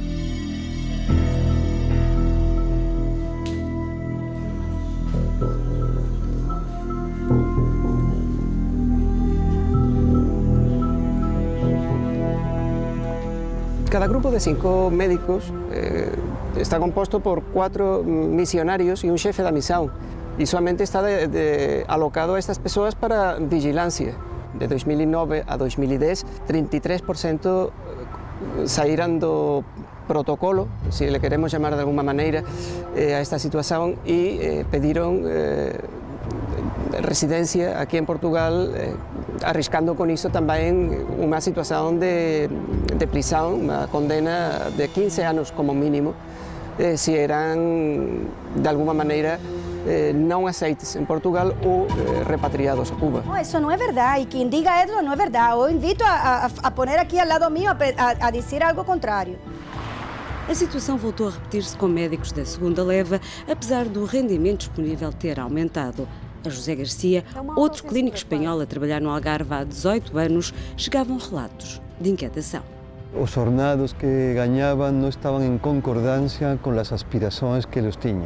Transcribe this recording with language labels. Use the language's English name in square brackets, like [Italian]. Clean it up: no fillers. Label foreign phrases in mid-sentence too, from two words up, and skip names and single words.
[Spanish] Cada grupo de 5 médicos está composto por 4 missionarios y un jefe de misión y solamente está alocado a estas personas para vigilancia. [Portuguese] De 2009 a 2010, 33% saíram do protocolo, se le queremos chamar de alguma maneira, a esta situação e pediram residência aqui em Portugal, arriscando com isso também uma situação de prisão, uma condena de 15 anos como mínimo, se eram de alguma maneira não aceites em Portugal ou repatriados a Cuba. [Spanish] No, eso no es verdad y quien diga eso no es verdad. Yo invito a poner aquí al lado mío a decir algo contrário. [Portuguese] A situação voltou a repetir-se com médicos da segunda leva, apesar do rendimento disponível ter aumentado. A José Garcia, outro clínico espanhol a trabalhar no Algarve há 18 anos, chegavam relatos de inquietação. Os ordenados que ganhavam não estavam em concordância com as aspirações que eles tinham.